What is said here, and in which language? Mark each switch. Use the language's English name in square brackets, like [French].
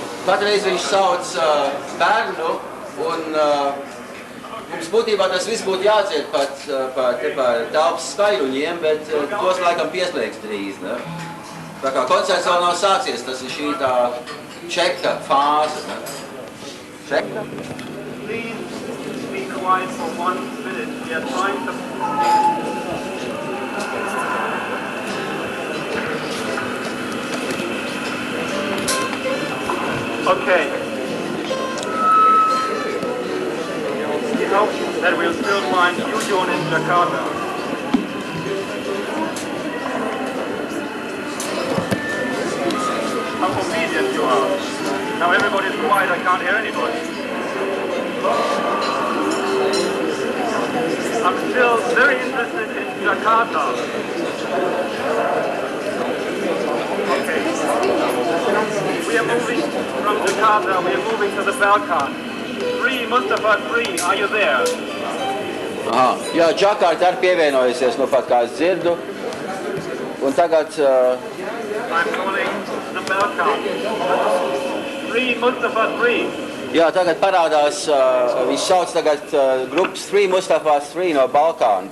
[Latvian] Patreiz viņš sauc bērnu, un mums būtībā tas viss būtu jādzied par telpas skaļruņiem, bet tos laikam pieslēgs drīz. Ne? Tā kā koncerts vēl nav sācies, tas ir šī tā čeka fāze. Ne? Čeka? [English] Please be quiet for 1 minute. We are trying to... Okay. We hope that we'll still find Yujon in Jakarta. How obedient you are. Now everybody's quiet, I can't hear anybody. I'm still very interested in Jakarta. Okay. We are moving from Jakarta, we are moving to the Balkan. 3, Mustafa 3, are you there? [Latvian] Aha, jā, Džakārta arī pievienojusies, nu pat kā es dzirdu. Un tagad... [English] I'm calling the Balkan. 3, Mustafa 3. [Latvian] Jā, tagad parādās, viņš sauc tagad grupas 3 Mustafa 3 no Balkāna.